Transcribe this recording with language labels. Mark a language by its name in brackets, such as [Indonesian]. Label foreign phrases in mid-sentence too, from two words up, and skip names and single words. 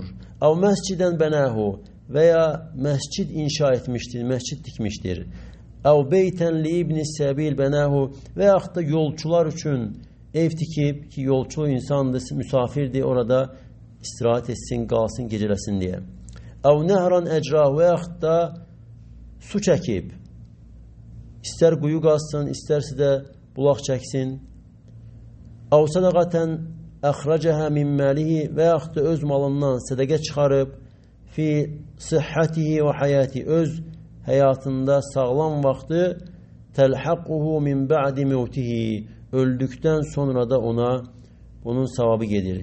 [Arabic] أو مسجداً بناه [Turkish] veya mescid inşa etmiştir, mescid dikmiştir. [Arabic] أو بيتاً لابن السبيل بناه [Turkish] veyahut da yolcular için ev dikip ki yolcu insandı, misafirdi orada istirahat etsin, [Azerbaijani] qalsın, gecələsin [Turkish] diye. [Arabic] أو نهراً أجراه [Azerbaijani] veyahut da su çəkib, istər quyu qazsın, istərsə də bulaq çəksin. [Arabic] أو صدقةً أخرجها من ماله [Azerbaijani] və yaxud da öz malından sədəqə çıxarıb [Arabic] في صحته [Azerbaijani] və həyati öz həyatında sağlam vaxtı [Arabic] تلحقه من بعد موته [Azerbaijani] öldükdən sonra da ona bunun [Turkish] savabı gelir.